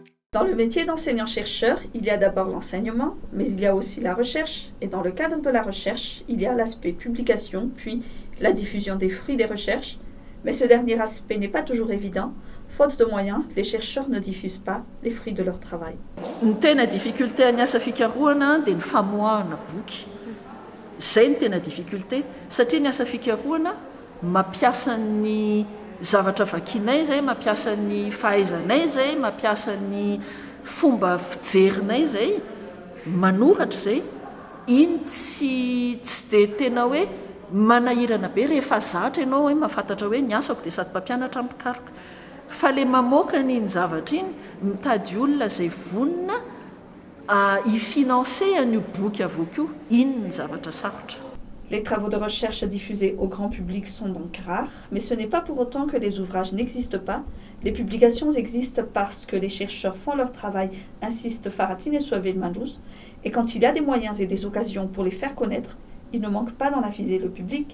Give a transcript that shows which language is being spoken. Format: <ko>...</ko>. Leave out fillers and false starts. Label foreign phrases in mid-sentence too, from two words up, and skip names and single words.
<fr>Dans le métier d'enseignant-chercheur, il y a d'abord l'enseignement, mais il y a aussi la recherche, et dans le cadre de la recherche, il y a l'aspect publication, puis la diffusion des fruits des recherches, mais ce dernier aspect n'est pas toujours évident. Faute de moyens, les chercheurs ne diffusent pas les fruits de leur travail.</fr> <mg>Ny tena difficulté any asa fikarohana dia ny famoahana boky. Izay ny tena difficulté satria ny asa fikarohana mampiasa ny zavatra vakianay zay, mampiasa ny fahaizanay zay, mampiasa ny fomba fijerinay zay, manoratra zay, iny tsy dia tena hoe manahirana be rehefa zatra ianao hoe mahafantatra hoe ny asako dia sady mpampianatra mikaroka. Fa le mamoaka n'iny zavatra iny mitady olona zay vonina ifinancer an'io boky avokoa, iny ny zavatra sarotra.</mg> <fr>Les travaux de recherche diffusés au grand public sont donc rares, mais ce n'est pas pour autant que les ouvrages n'existent pas. Les publications existent parce que les chercheurs font leur travail, insiste Faratine Suavel-Mandjous, et quand il y a des moyens et des occasions pour les faire connaître, ils ne manquent pas d'en aviser le public.</fr>